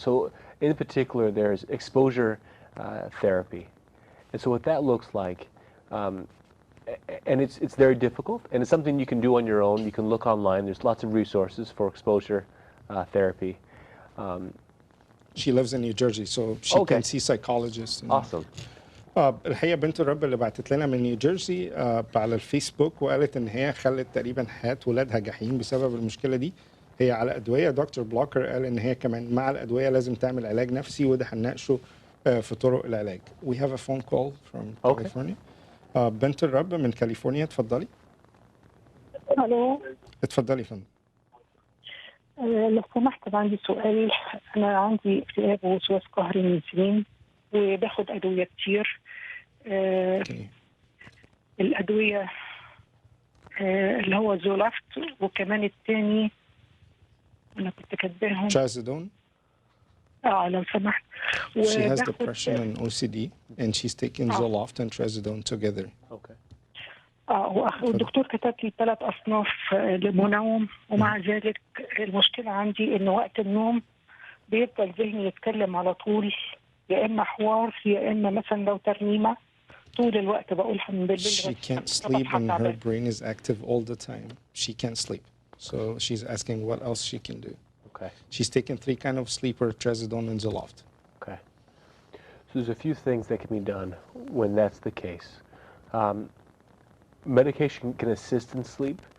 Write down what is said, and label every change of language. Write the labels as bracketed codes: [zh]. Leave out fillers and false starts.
[en] So in particular, there's exposure therapy. And so what that looks like, and it's very difficult, and it's something you can do on your own. You can look online. There's lots of resources for exposure therapy. She lives in New Jersey, so she Okay. can see psychologists. Awesome. [ar] الحقيقة بنت الرب اللي بعتت لنا من نيوجيرسي على الفيسبوك وقالت ان هي خلت تقريبا حياة ولادها جحيم بسبب المشكلة دي. هي على أدوية. دكتور بلوكر قال ان هي كمان مع الأدوية لازم تعمل علاج نفسي، وده هنناقشه في طرق العلاج. [en] We have a phone call from Okay. California. [ar] بنت الرب من كاليفورنيا، اتفضلي. الو. اتفضلي يا فندم. لو سمحت، أنا عندي سؤال. انا عندي اكتئاب ووسواس قهري من سنين، وباخد ادويه كتير. [en] Okay. [ar] الادويه اللي هو زولافت، وكمان التاني انا كنت كاتباهم. [en] Trazodone. [ar] لو سمحت. [en] She has [ar] وباخد [en] depression and OCD, and she's taking Zoloft and Trazodone together. Okay. [ar] والدكتور كتب لي 3 أصناف للمنوم، ومع ذلك المشكلة عندي إن وقت النوم بيفضل ذهني يتكلم على طول، يا إما حوار يا إما مثلا لو ترنيمة طول الوقت بقولها من بالليل. [en] She can't sleep and her brain is active all the time. She can't sleep. So she's asking what else she can do. Okay. She's taken 3 kind of sleeper, Trazodone and Zoloft. Okay. So there's a few things that can be done when that's the case. Medication can assist in sleep,